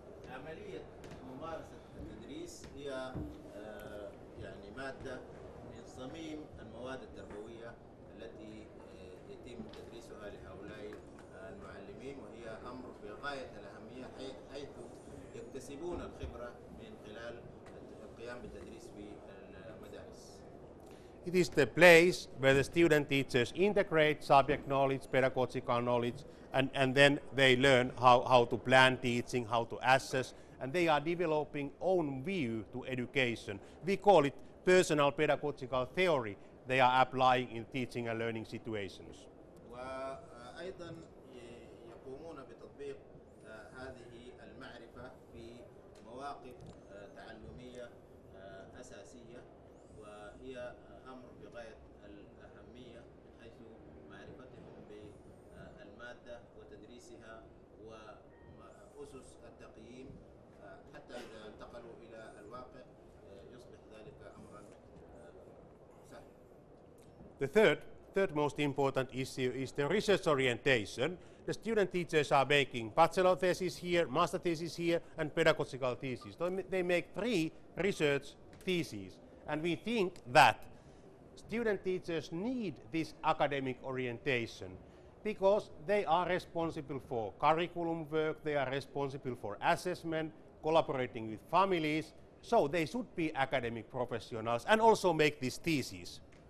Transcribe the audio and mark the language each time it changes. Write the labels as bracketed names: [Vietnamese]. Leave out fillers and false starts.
[Arabic] عملية ممارسة التدريس هي يعني مادة من صميم المواد التربوية التي يتم تدريسها لهؤلاء المعلمين، وهي أمر بغاية الأهمية حيث يكتسبون الخبرة من خلال القيام بالتدريس في المدارس. [English] It is the place where the student teachers integrate subject knowledge, pedagogical knowledge, and then they learn how to plan teaching, how to assess, and they are developing own view to education. We call it personal pedagogical theory. They are applying in teaching and learning situations. [Arabic] وأيضا يقومون بتطبيق هذه المعرفة في مواقف تعلمية أساسية، وهي أمر بغاية الأهمية من حيث معرفتهم بالمادة وتدريسها وأسس التقييم، حتى إذا انتقلوا إلى الواقع يصبح ذلك أمرا سهلا. [English] The third most important issue is the research orientation. The student teachers are making bachelor thesis here, master thesis here, and pedagogical thesis. So they make 3 research theses. And we think that student teachers need this academic orientation because they are responsible for curriculum work, they are responsible for assessment, collaborating with families, so they should be academic professionals and also make these theses.